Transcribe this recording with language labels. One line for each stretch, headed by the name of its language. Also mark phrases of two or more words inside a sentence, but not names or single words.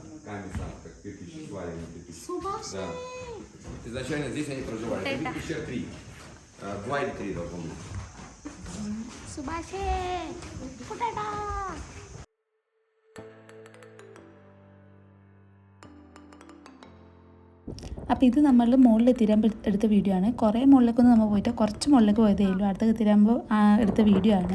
Russian: Да. Изначально здесь они проживали. Это пещер 3. 2 или 3 должно быть.
Malayalam: സുഭാഷേ കുട്ടേട്ടാ. അപ്പോൾ ഇത് നമ്മൾ മുകളിൽ എത്തിരാകുമ്പോൾ എടുത്ത വീഡിയോ ആണ്. കുറേ മുകളിലേക്കൊന്നും നമ്മൾ പോയിട്ട് കുറച്ച് മുകളിലേക്ക് പോയതേ ഉള്ളൂ. അടുത്ത് എത്തിരാകുമ്പോൾ എടുത്ത വീഡിയോ ആണ്.